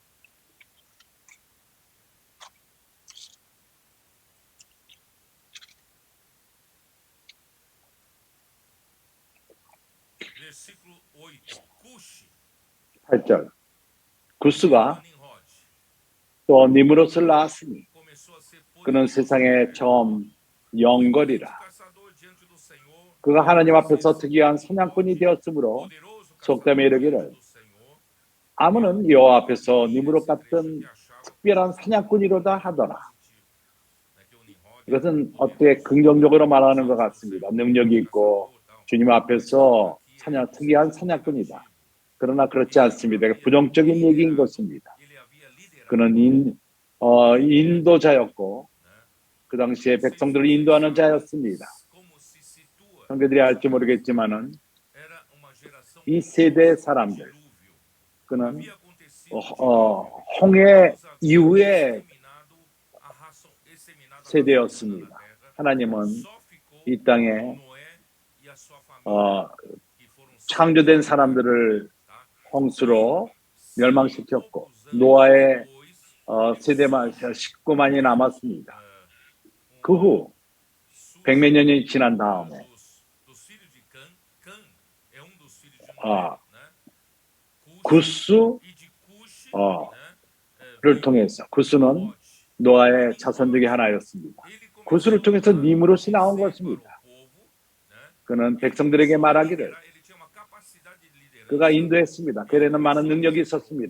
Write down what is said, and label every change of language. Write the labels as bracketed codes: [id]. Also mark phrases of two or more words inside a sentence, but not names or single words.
[pt] Versículo 8. Cush, [ko] 8절. 구스가 또 니므롯을 낳았으니 [pt] começou a ser [ko] 그는 세상에 처음 영걸이라. [pt] caçador diante do Senhor, [ko] 그가 하나님 앞에서 특이한 사냥꾼이 되었으므로 [pt] poderoso [ko] 속담에 이르기를 [pt] do Senhor, [ko] 아무는 여호와 앞에서 니므롯 같은 특별한 사냥꾼이로다 하더라. 이것은 어떻게 긍정적으로 말하는 것 같습니다. 능력이 있고 주님 앞에서 특이한 사냥꾼이다. 그러나 그렇지 않습니다. 부정적인 얘기인 것입니다. [pt] ele havia liderado, [ko] 그는 인도자였고 그 당시에 백성들을 인도하는 자였습니다. [pt] como se situa, [ko] 형제들이 알지 모르겠지만은 [pt] era uma geração [ko] 이 세대 사람들, [pt] dilúvio. [ko] 그는 [pt] Havia acontecido [ko] 홍해 이후에 [pt] exterminado a raça exterminada [ko] 세대였습니다. [pt] na terra. [ko] 하나님은 [pt] Só ficou [ko] 이 땅에 [pt] Noé e a sua família, que foram [ko] 창조된 사람들을 [pt] tá? [ko] 홍수로 멸망시켰고 노아의 세대만 식구만이 남았습니다. 그 후 백몇 년이 지난 다음에 [pt] dos filhos de Cã é dos filhos de 아, Noé, né? [ko] 구스를 [pt] E de Cush, [ko] 통해서 구스는 노아의 자손 중에 하나였습니다. 구스를 통해서 니므롯이 나온 것입니다. 그는 백성들에게 말하기를 그가 인도했습니다. 그에는 많은 능력이 있었습니다.